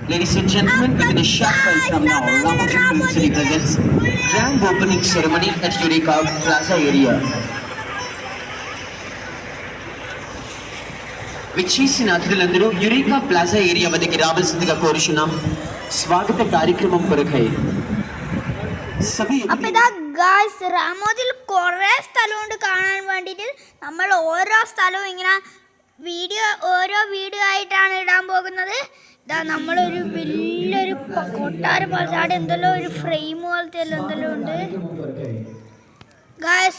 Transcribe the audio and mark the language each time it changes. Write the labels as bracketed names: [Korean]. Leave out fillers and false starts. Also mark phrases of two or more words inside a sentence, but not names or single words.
[English] Ladies and gentlemen, within a short while from now, Ramakrishna Film City presents grand opening ceremony at Eureka Plaza area. [Telugu] విచ్చేసిన అతిథులందరూ యురేకా ప్లాజా ఏరియా వద్దకి రావాల్సిందిగా కోరుచున్నాం. స్వాగత కార్యక్రమం కొరకై [Malayalam] രാമോദിൽ കുറേ സ്ഥലമുണ്ട് കാണാൻ വേണ്ടിയിട്ട്. നമ്മൾ ഓരോ സ്ഥലവും ഇങ്ങനെ ഓരോ വീഡിയോ ആയിട്ടാണ് ഇടാൻ പോകുന്നത്. ഇതാ നമ്മളൊരു വലിയൊരു കൊട്ടാരം പോലത്തെ അവിടെ എന്തെല്ലോ ഒരു ഫ്രെയിം പോലത്തെ എന്തെല്ലോ ഉണ്ട് ഗായ്സ്.